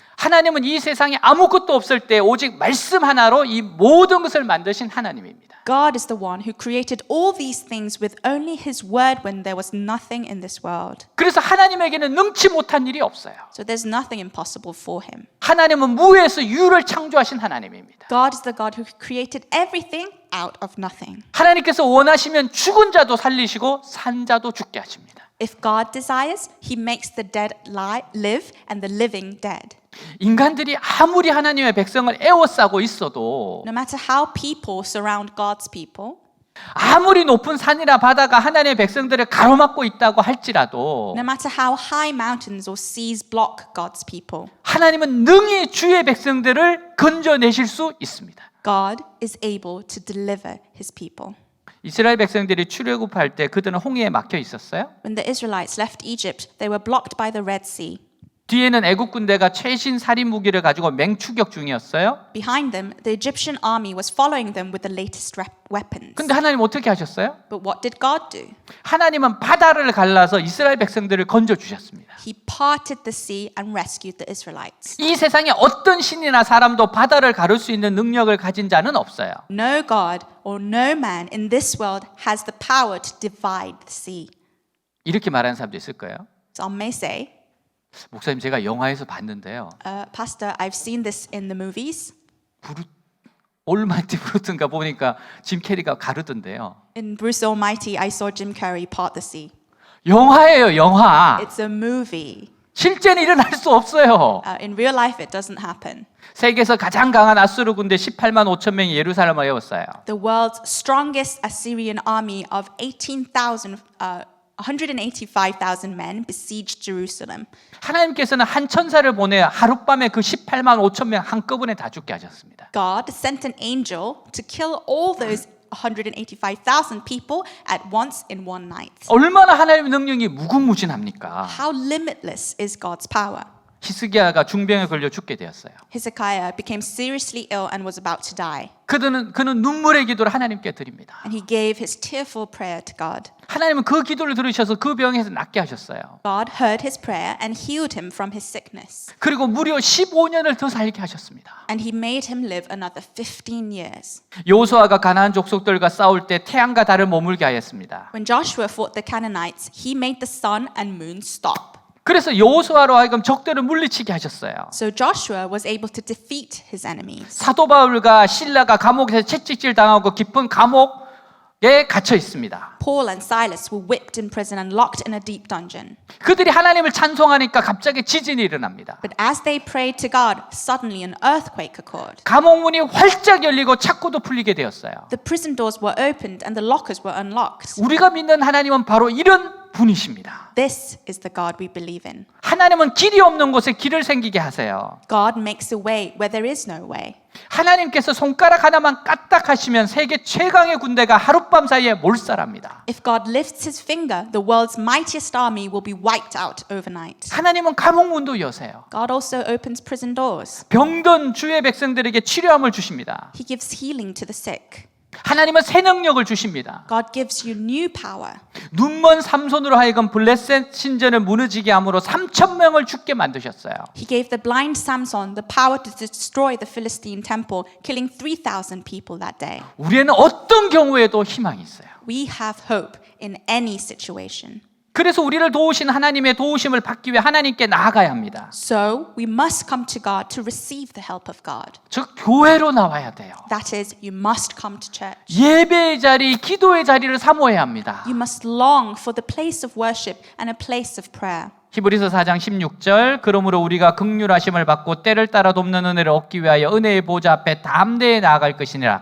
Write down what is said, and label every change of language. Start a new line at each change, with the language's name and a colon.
Korean: 하나님은 이 세상에 아무것도 없을 때 오직 말씀 하나로 이 모든 것을 만드신 하나님입니다.
English: God is the one who created all these things with only his word when there was nothing in this world.
Korean: 그래서 하나님에게는 능치 못한 일이 없어요.
English: So there's nothing impossible for him.
Korean: 하나님은 무에서 유를 창조하신 하나님입니다.
English: God is the God who created everything out of nothing.
Korean: 하나님께서 원하시면 죽은 자도 살리시고 산 자도 죽게 하십니다.
English: If God desires, he makes the dead live and the living dead.
Korean: 인간들이 아무리 하나님의 백성을 애워싸고 있어도,
English: No matter how people surround God's people,
Korean: 아무리 높은 산이나 바다가 하나님의 백성들을 가로막고 있다고 할지라도
English: no matter how high mountains or seas block God's people,
Korean: 하나님은 능히 주의 백성들을 건져내실 수 있습니다.
English: God is able to deliver his people.
Korean: 이스라엘 백성들이 출애굽할 때 그들은 홍해에 막혀 있었어요.
English: When the Israelites left Egypt, they were blocked by the Red Sea.
Korean: 뒤에는 애국 군대가 최신 살인 무기를 가지고 맹추격 중이었어요.
English: Behind them, the Egyptian army was following them with the latest weapons.
Korean: 근데 하나님 어떻게 하셨어요?
English: But what did God do?
Korean: 하나님은 바다를 갈라서 이스라엘 백성들을 건져 주셨습니다.
English: He parted the sea and rescued the Israelites.
Korean: 이 세상에 어떤 신이나 사람도 바다를 가를 수 있는 능력을 가진 자는 없어요.
English: No God or no man in this world has the power to divide the sea.
Korean: 이렇게 말하는 사람도 있을 거예요.
English: Some may say,
Korean: 목사님, 제가 영화에서 봤는데요.
English: Pastor, I've seen this in the movies.
Korean: 올마이티 브루트인가 보니까 짐 캐리가 가르던데요.
English: In Bruce Almighty, I saw Jim Carrey part the sea.
Korean: 영화예요, 영화.
English: It's a movie.
Korean: 실제는 일어날 수 없어요.
English: In real life, it doesn't happen.
Korean: 세계에서 가장 강한 아수르 군대 18만 5천 명이 예루살렘을 에웠어요.
English: The world's strongest Assyrian army of 185,000 men besieged Jerusalem.
Korean: 하나님께서는 한 천사를 보내 하룻밤에 그 18만 5천 명 한꺼번에 다 죽게 하셨습니다.
English: God sent an angel to kill all those 185,000 people at once in one night.
Korean: 얼마나 하나님의 능력이 무궁무진합니까?
English: How limitless is God's power?
Korean: 히스기야가 중병에 걸려 죽게 되었어요.
English: Hezekiah became seriously ill and was about to die.
Korean: 그는 눈물의 기도를 하나님께 드립니다.
English: And he gave his tearful prayer to God.
Korean: 하나님은 그 기도를 들으셔서 그 병에서 낫게 하셨어요.
English: God heard his prayer and healed him from his sickness.
Korean: 그리고 무려 15년을 더 살게 하셨습니다.
English: And he made him live another 15 years.
Korean: 여호수아가 가나안 족속들과 싸울 때 태양과 달을 머물게 하였습니다.
English: When Joshua fought the Canaanites, he made the sun and moon stop.
Korean: 그래서 여호수아로 하여금 적들을 물리치게 하셨어요.
English: So Joshua was able to defeat his enemies.
Korean: 사도 바울과 실라가 감옥에서 채찍질 당하고 깊은 감옥에 갇혀 있습니다.
English: Paul and Silas were whipped in prison and locked in a deep dungeon.
Korean: 그들이 하나님을 찬송하니까 갑자기 지진이 일어납니다.
English: But as they prayed to God, suddenly an earthquake occurred.
Korean: 감옥 문이 활짝 열리고 창고도 풀리게 되었어요.
English: The prison doors were opened and the lockers were unlocked.
Korean: 우리가 믿는 하나님은 바로 이런 분이십니다.
English: This is the God we believe in.
Korean: 하나님은 길이 없는 곳에 길을 생기게 하세요.
English: God makes a way where there is no way.
Korean: 하나님께서 손가락 하나만 까딱하시면 세계 최강의 군대가 하룻밤 사이에 몰살합니다.
English: If God lifts his finger, the world's mightiest army will be wiped out overnight.
Korean: 하나님은 감옥 문도 여세요.
English: God also opens prison doors.
Korean: 병든 주의 백성들에게 치료함을 주십니다.
English: He gives healing to the sick.
Korean: 하나님은 새 능력을 주십니다.
English: God gives you new power.
Korean: 눈먼 삼손으로 하여금 블레셋 신전을 무너지게 함으로 3천 명을 죽게 만드셨어요.
English: He gave the blind Samson the power to destroy the Philistine temple, killing 3,000 people that day.
Korean: 우리에는 어떤 경우에도 희망이 있어요.
English: We have hope in any situation.
Korean: 그래서 우리를 도우신 하나님의 도우심을 받기 위해 하나님께 나아가야 합니다.
English: So we must come to God to receive the help of God.
Korean: 즉 교회로 나와야 돼요.
English: That is, you must come to church.
Korean: 예배의 자리, 기도의 자리를 사모해야 합니다.
English: You must long for the place of worship and a place of prayer.
Korean: 히브리서 4장 16절 그러므로 우리가 긍휼하심을 받고 때를 따라 돕는 은혜를 얻기 위하여 은혜의 보좌 앞에 담대히 나아갈 것이니라.